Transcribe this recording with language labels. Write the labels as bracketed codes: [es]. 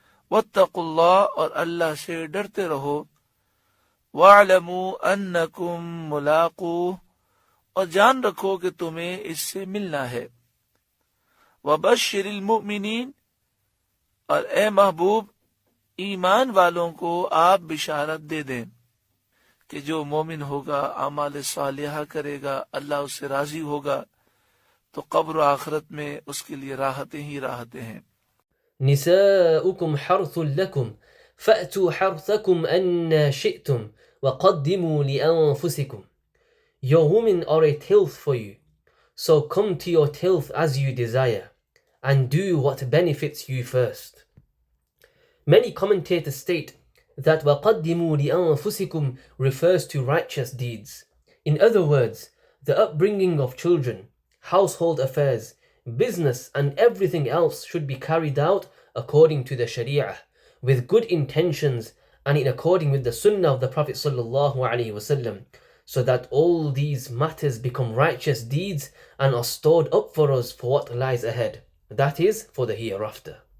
[ar] وَاتَّقُوا اللَّهَ، [ur] اور اللہ سے ڈرتے رہو۔ [ar] وَاعْلَمُوا أَنَّكُمْ مُلَاقُوهُ، [ur] اور جان رکھو کہ تمہیں اس سے ملنا ہے۔ [ar] وَبَشِّرِ الْمُؤْمِنِينَ، [ur] اور اے محبوب ایمان والوں کو آپ بشارت دے دیں کہ جو مومن ہوگا، اعمال صالحہ کرے گا، اللہ اس سے راضی ہوگا، تو قبر و آخرت میں اس کے لیے راحتیں ہی راحتیں ہیں۔ [ar] نساؤكم حرث لكم فأتوا حرثكم أن شئتم وقدموا لأنفسكم. [en] Your women are a tilth for you, so come to your tilth as you desire, and do what benefits you first. Many commentators state that [ar] وَقَدِّمُوا لِأَنفُسِكُمْ [en] refers to righteous deeds. In other words, the upbringing of children, household affairs, business and everything else should be carried out according to the Sharia, with good intentions and in according with the Sunnah of the Prophet ﷺ, so that all these matters become righteous deeds and are stored up for us for what lies ahead, that is, for the hereafter.